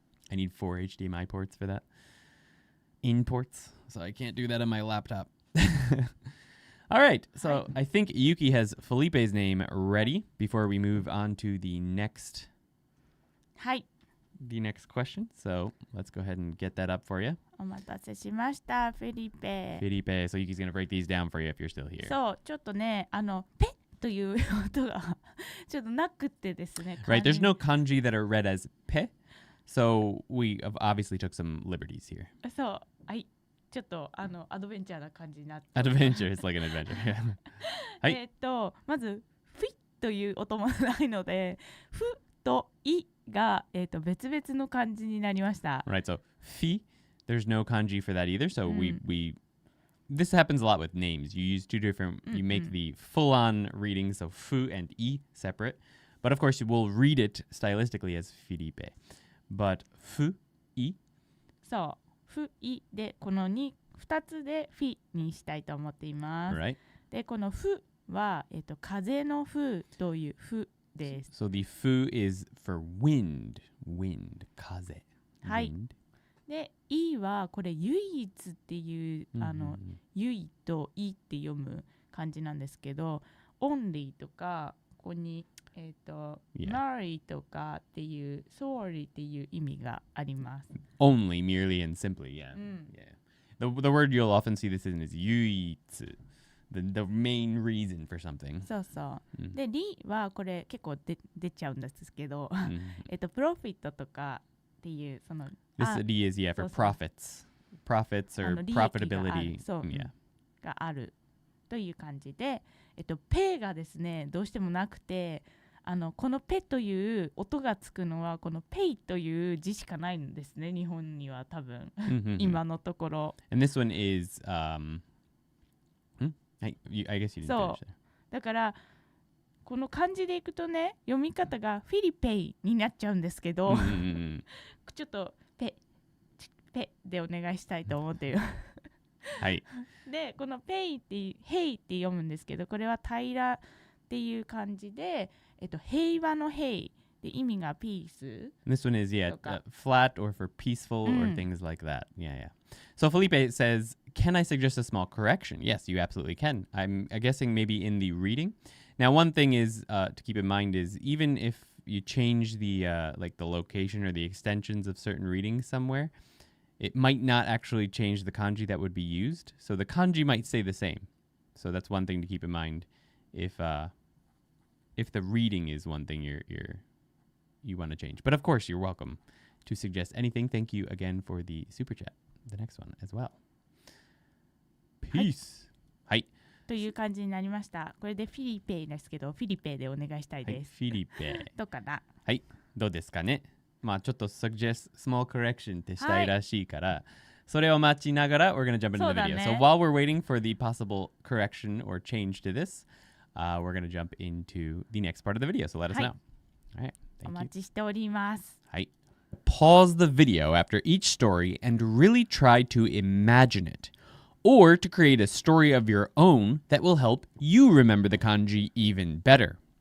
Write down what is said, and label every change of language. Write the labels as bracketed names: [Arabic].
[English] I need 4 HDMI ports for that. In ports. So I can't do that on my laptop. All right, so I think Yuki has Felipe's name ready before we move on to the next question. So let's go ahead and get that up for you. [Japanese] お待たせしました、フェリペ。 [English] Felipe, so Yuki's going to break these down for you if you're still here. [Japanese] そう、ちょっとね、ペという音がちょっとなくてですね。 [English] Right, there's no kanji that are read as pe, so we obviously took some liberties here. [Japanese] そう、はい。ちょっとアドベンチャーな感じになって。 [English] Adventure is like an adventure. [Japanese] はい。まずフィという音もないので、フとイが別々の漢字になりました。 [English] Right, so フィ there's no kanji for that either. So we this happens a lot with names. You use 2 different you make the full-on reading, so fu and i separate. But of course, we'll read it stylistically as Felipe. But フイ [Japanese] そう。フイでこの2つでフィにしたいと思っています。 [English] Right. [Japanese] でこのフは風の風というフです。 [English] So the fu is for wind, 風。 [Japanese] はい。でイはこれ唯一っていう唯とイって読む感じなんですけど、only とかここにmarry とかっていう sorry っていう意味があります。 [English] Only, merely, and simply. Yeah. The word you'll often see this in is 唯一。 The main reason for something. [Japanese] そうそう。で、りはこれ結構出ちゃうんですけど、プロフィットとかっていうその。 [English] This D is for profits. Profits or profitability. [Japanese] そう、があるという感じで、ペがですね、どうしてもなくて、このペという音がつくのはこのペイという字しかないんですね、日本には多分今のところ。 [English] And this one is I guess you didn't finish there. [Japanese] だからこの漢字でいくとね、読み方がフィリペイになっちゃうんですけど、ちょっとペでお願いしたいと思っている。はい。で、このペイってヘイって読むんですけど、これは平らっていう漢字で、平和のヘイで意味がピース。 [English] This one is flat or for peaceful or things like that. Yeah. So Felipe says, "Can I suggest a small correction?" Yes, you absolutely can. I'm guessing maybe in the reading. Now, one thing is to keep in mind is even if you change the like the location or the extensions of certain readings somewhere, it might not actually change the kanji that would be used. So the kanji might stay the same. So that's one thing to keep in mind if the reading is one thing you want to change. But of course, you're welcome to suggest anything. Thank you again for the super chat. The next one as well. Peace. はい。 [Japanese] という感じになりました。これでフィリペイですけど、フィリペイでお願いしたいです。フィリペイ。どうかな。はい。どうですかね。まあちょっと [English] suggest small correction [Japanese] ってしたいらしいから、それを待ちながら [English] we're going to jump into the video. So while we're waiting for the possible correction or change to this, we're going to jump into the next part of the video. So let us know. All right. Thank you. [Japanese] お待ちしております。はい。 [English] Pause the video after each story and really try to imagine it, or to create a story of your own that will help you remember the kanji even better.